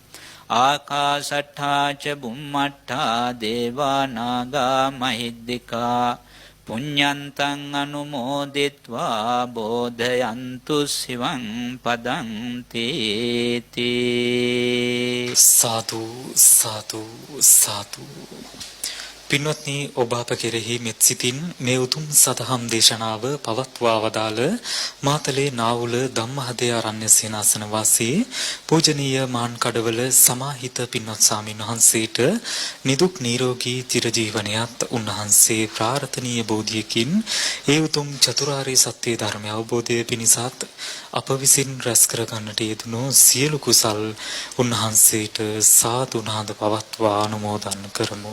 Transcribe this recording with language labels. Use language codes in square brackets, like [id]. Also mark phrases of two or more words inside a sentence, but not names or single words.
[pi] ආකාසට්ඨා ච බුම්මට්ඨා දේවා නාග මහිද්దికා පුඤ්ඤන්තං අනුමෝදිත්වා බෝධයන්තු සිවං පදං තේති. සාදු සාදු සාදු. [si] පින්වත්නි, ඔබ අප කෙරෙහි මෙත් සිතින් මේ උතුම් සදහම් දේශනාව පවත්වා වදාළ මාතලේ නාවුල ධම්මහදේ ආරණ්‍ය සේනාසන වාසී පූජනීය මාන් කඩවල සමාහිත පින්වත් ස්වාමීන් වහන්සේට නිදුක් නිරෝගී චිරජීවනයත් උන්වහන්සේ ප්‍රාර්ථනීය බෝධියකින් ඒ උතුම් චතුරාර්ය සත්‍ය ධර්මය අවබෝධය පිණිසත් අප විසින් රැස් කර ගන්නට යෙදුණු සියලු කුසල් උන්වහන්සේට සාදු නාද පවත්වා අනුමෝදන් කරමු.